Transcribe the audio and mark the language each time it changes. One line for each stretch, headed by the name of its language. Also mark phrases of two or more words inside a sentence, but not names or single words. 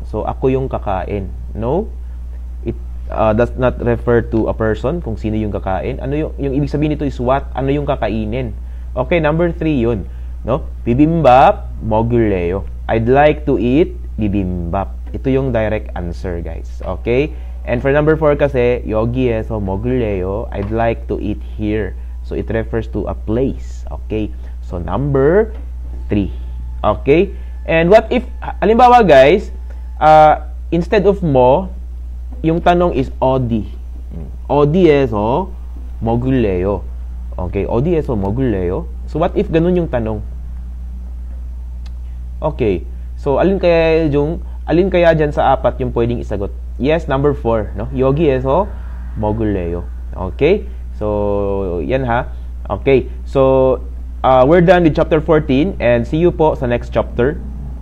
Filipino: So, ako yung kakain.
English: No? It does not refer to a person
Filipino: kung sino yung kakain. Ano yung ibig sabihin nito
English: is what?
Filipino: Ano yung kakainin? Okay, number 3 yun. No?
Korean: Bibimbap, 먹을래요.
English: I'd like to eat bibimbap.
Filipino: Ito yung
English: direct answer, guys. Okay? And for number 4 kasi,
Korean: 여기에서 먹을래요.
English: I'd like to eat here. So, it refers to a place. Okay? So, number 3. Okay? And what if,
Filipino: halimbawa guys,
English: instead of
Filipino: mo, yung tanong is 어디.
Korean: 어디에서 먹을래요? Okay, 어디에서 먹을래요?
English: So what if
Filipino: ganun yung tanong? Okay. So alin kaya dyan sa apat yung pwedeng isagot?
English: Yes, number 4, no?
Korean: 여기에서 먹을래요.
English: Okay?
Filipino: So yan ha.
English: Okay. So we're done with chapter 14 and see you
Filipino: po sa
English: next chapter.